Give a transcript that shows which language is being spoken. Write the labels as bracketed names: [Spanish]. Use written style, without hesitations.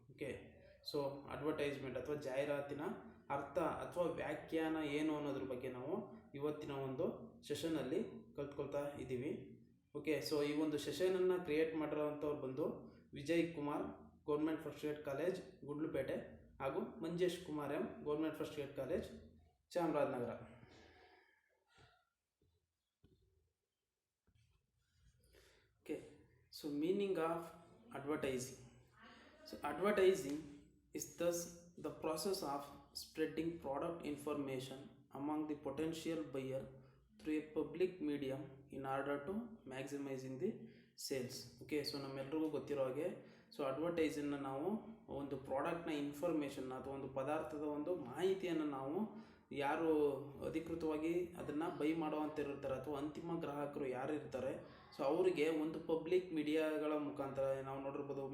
[Kannada] Okay, so advertisement ಅಥವಾ ಜಾಹೀರಾತಿನ ಅರ್ಥ ಅಥವಾ ವ್ಯಾಖ್ಯಾನ ಏನು ಅನ್ನೋದ್ರ ಬಗ್ಗೆ ನಾವು ಇವತ್ತಿನ ಒಂದು ಸೆಷನ್ನಲ್ಲಿ ಕಲ್ತ್ಕೊಳ್ತಾ ಇದ್ದೀವಿ. ಓಕೆ, ಸೊ ಈ ಒಂದು ಸೆಷನನ್ನು ಕ್ರಿಯೇಟ್ ಮಾಡಿರೋವಂಥವ್ರು ಬಂದು Vijay Kumar, government first grade college Gundlupet, ಹಾಗೂ Manjesh Kumar M, government first grade college Chamarajanagar. [English] Okay, so meaning of advertising. So advertising is thus the process of spreading product information among the potential buyer through a public medium in order to maximizing the sales. [Kannada] Okay, so ನಮ್ಮೆಲ್ರಿಗೂ ಗೊತ್ತಿರೋ ಹಾಗೆ so ಅಡ್ವರ್ಟೈಸನ್ನು ನಾವು ಒಂದು ಪ್ರಾಡಕ್ಟ್ನ ಇನ್ಫಾರ್ಮೇಷನ್ನ ಅಥವಾ ಒಂದು ಪದಾರ್ಥದ ಒಂದು ಮಾಹಿತಿಯನ್ನು ನಾವು ಯಾರು ಅಧಿಕೃತವಾಗಿ ಅದನ್ನು ಬೈ ಮಾಡುವಂತಿರ್ತಾರೆ ಅಥವಾ ಅಂತಿಮ ಗ್ರಾಹಕರು ಯಾರು ಇರ್ತಾರೆ, ಸೊ ಅವರಿಗೆ ಒಂದು ಪಬ್ಲಿಕ್ ಮೀಡಿಯಾಗಳ ಮುಖಾಂತರ ನಾವು ನೋಡಿರ್ಬೋದು.